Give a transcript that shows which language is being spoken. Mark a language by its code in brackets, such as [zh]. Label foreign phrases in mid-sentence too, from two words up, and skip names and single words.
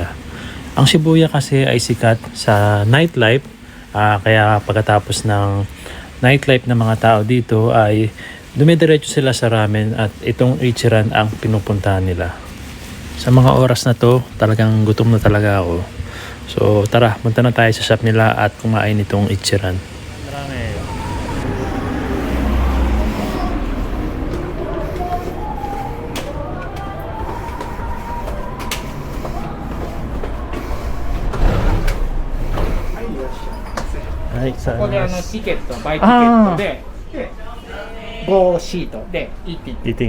[tl] Ang Shibuya kasi ay sikat sa nightlife, kaya pagkatapos ng nightlife ng mga tao dito ay dumidiretso sila sa ramen at itong Ichiran ang pinupuntahan nila. Sa mga oras na to, talagang gutom na talaga ako. So tara, punta na tayo sa shop nila at kumain itong Ichiran. Marami. [ja] ここでチケット、 [en] buy ticket [ja] で、5シートでイーティング。